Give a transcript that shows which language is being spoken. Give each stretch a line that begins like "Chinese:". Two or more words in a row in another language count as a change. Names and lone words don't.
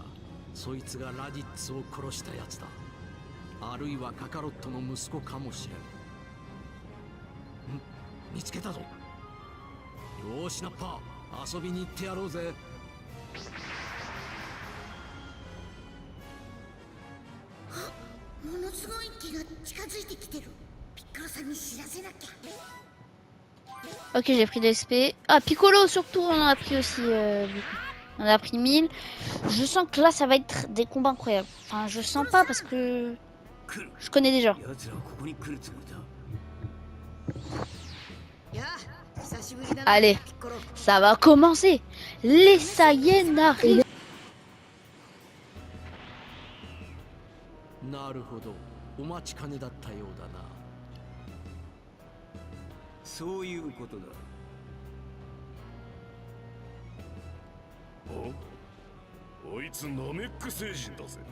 Japanese: そいつがラディッツを殺したやつだ。あるいはカカロットの息子かもしれん。見つけたぞ。よーしナッパー、遊びに行ってやろうぜ。ものすごい気が近づいてきてる。ピッコロさんに知らせなきゃ。
French: Ok, j'ai pris de l'XP. Ah, Piccolo surtout, on en a pris aussi beaucoup. On en a pris 1000. Je sens que là, ça va être des combats incroyables. Enfin, je sens pas parce que je connais déjà. Allez, ça va commencer. Les Saiyans arrivent.
Japanese: なるほど、お待ちかねだったようだな。そういうことだ。あいつナメック星人だぜ。